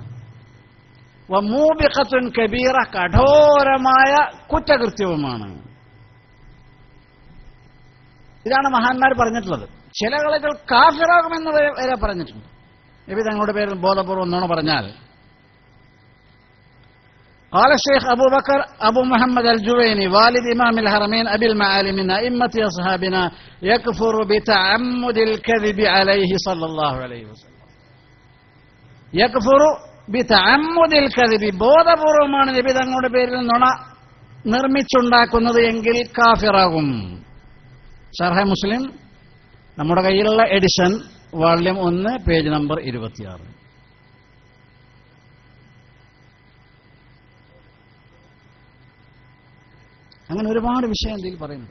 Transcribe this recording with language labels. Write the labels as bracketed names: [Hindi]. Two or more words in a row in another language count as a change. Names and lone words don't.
[Arabic] وموبقة كبيرة, [Malayalam] കഠോരമായ കുറ്റകൃത്യവുമാണ്. ഇതാണ് മഹാന്മാർ പറഞ്ഞിട്ടുള്ളത്. ചില ആളുകൾ കാഫിറാകുമെന്ന് വരെ പറഞ്ഞിട്ടുണ്ട്. നബി തങ്ങളുടെ പേരിൽ ബോധപൂർവം നുണ പറഞ്ഞാൽ. [Arabic] قال الشيخ أبو بكر أبو محمد الجويني والد إمام الحرمين أبي المعالي من أئمة أصحابنا يكفر بتعمد الكذب عليه صلى الله عليه وسلم. يكفر بتعمد الكذب, [Malayalam] ബോധപൂർവമാണ് നബി തങ്ങളുടെ പേരിൽ നുണ നിർമ്മിച്ചുണ്ടാക്കുന്നത് എങ്കിൽ കാഫിറാകും. ഷർഹ് മുസ്ലിം നമ്മുടെ കയ്യിലുള്ള എഡിഷൻ, വാള്യം 1, പേജ് നമ്പർ 26. അങ്ങനെ ഒരുപാട് വിഷയം ഇതിൽ പറയുന്നുണ്ട്.